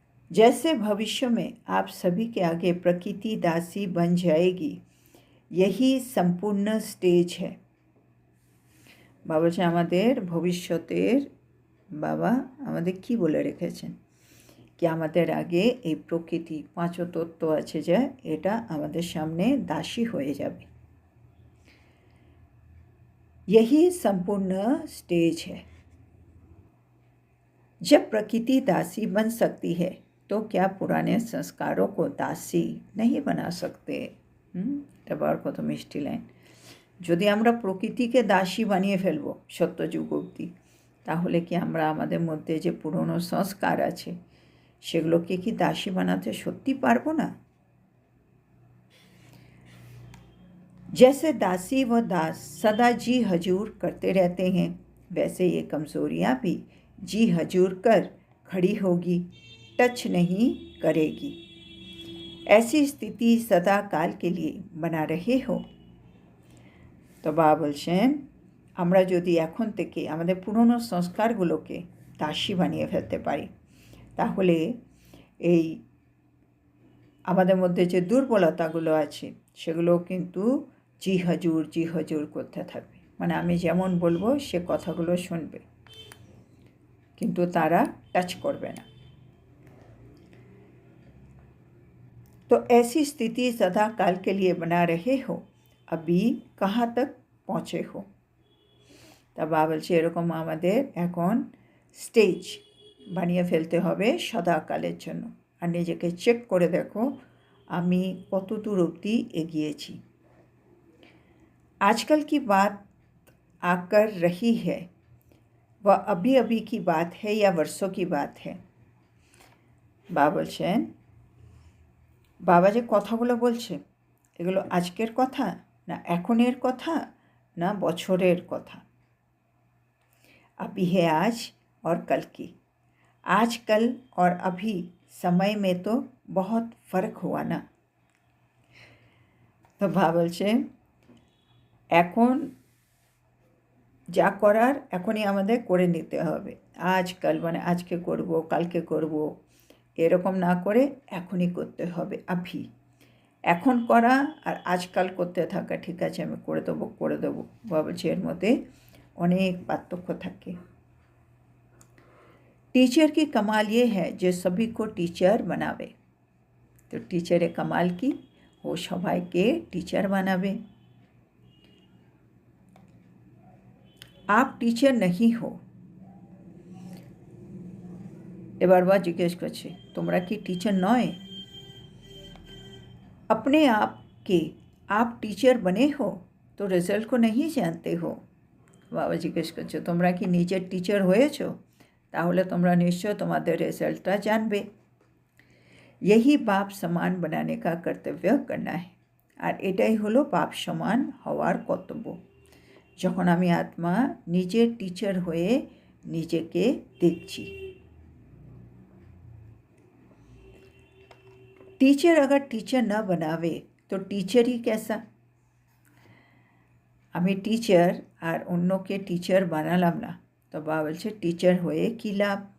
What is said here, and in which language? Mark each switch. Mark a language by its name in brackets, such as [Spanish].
[Hindi] जैसे भविष्य में आप सभी के आगे प्रकृति दासी बन जाएगी, यही संपूर्ण स्टेज है। [Bangla] बाबा বলছে আমাদের ভবিষ্যতের বাবা আমাদের কি বলে রেখেছেন [Hindi] कि [Bangla] আমাদের আগে এই প্রকৃতি পাঁচতত্ত্ব আছে যা এটা আমাদের সামনে দাসী হয়ে যাবে। [Hindi] यही संपूर्ण स्टेज है। जब प्रकृति दासी बन सकती है तो क्या पुराने संस्कारों को दासी नहीं बना सकते? [Bangla] এবার কত মিষ্টি লাইন। যদি আমরা প্রকৃতিকে দাসী বানিয়ে ফেলব সত্যযুগ অবধি, তাহলে কি আমরা আমাদের মধ্যে যে পুরনো সংস্কার আছে সেগুলোকে কি দাসী বানাতে সত্যি পারবো না? [Hindi] जैसे दासी व दास सदा जी हजूर करते रहते हैं, वैसे ये कमज़ोरियाँ भी जी हजूर कर खड़ी होगी, टच नहीं करेगी। ऐसी स्थिति सदा काल के लिए बना रहे हो। [Bangla] তো বাবা বলছেন আমরা যদি এখন থেকে আমাদের পুরনো সংস্কারগুলোকে দাসী বানিয়ে ফেলতে পারি, তাহলে এই আমাদের মধ্যে যে দুর্বলতাগুলো আছে সেগুলো কিন্তু জি হজুর করতে থাকবে। মানে আমি যেমন বলবো সে কথাগুলো শুনবে, কিন্তু তারা টাচ করবে না। [Hindi] तो ऐसी स्थिति सदा काल के लिए बना रहे हो, अभी कहाँ तक पहुँचे हो। [Bangla] তা বাবা বলছে এরকম আমাদের এখন স্টেজ বানিয়ে ফেলতে হবে সদাকালের জন্য। আর নিজেকে চেক করে দেখো আমি কত দূর অবধি এগিয়েছি। [Hindi] आजकल की बात आकर रही है, वह अभी अभी की बात है या वर्षों की बात है। [Bangla] বাবা বলছেন বাবা যে কথাগুলো বলছে এগুলো আজকের কথা না এখনের কথা না বছরের কথা। [Hindi] अभी है आज और कल की। आज कल और अभी समय में तो बहुत फ़र्क हुआ ना। [Bangla] তো বাবা বলছে এখন যা করার এখনই আমাদের করে নিতে হবে। আজকাল মানে আজকে করব কালকে করব এরকম না করে এখনই করতে হবে। আভি এখন করা আর আজকাল করতে থাকা ঠিক আছে আমি করে দেবো বাবা বলছে এর মধ্যে অনেক পার্থক্য থাকে। [Hindi] टीचर की कमाल ये है जो सभी को टीचर बनावे। तो टीचर कमाल की वो सबाई के टीचर बनावे। आप टीचर नहीं हो। [Bangla] এবার বা জিজ্ঞেস করছে তোমরা কি टीचर নয়? [Hindi] अपने आप के आप टीचर बने हो तो रिजल्ट को नहीं जानते हो। [Bangla] বাবা জিজ্ঞেস করছে তোমরা কি নিজের টিচার হয়েছো? তাহলে তোমরা নিশ্চয় তোমাদের রেজাল্টটা জানবে। [Hindi] यही बाप समान बनाने का कर्तव्य करना है। [Bangla] আর এটাই হলো বাপ সমান হওয়ার কর্তব্য। যখন আমি আত্মা নিজের টিচার হয়ে নিজেকে দেখছি। [Hindi] टीचर अगर टीचर न बनावे तो टीचर ही कैसा। [Bangla] আমি টিচার আর অন্যকে টিচার বানালাম না, তো বাবা বলছে টিচার হয়ে কী লাভ।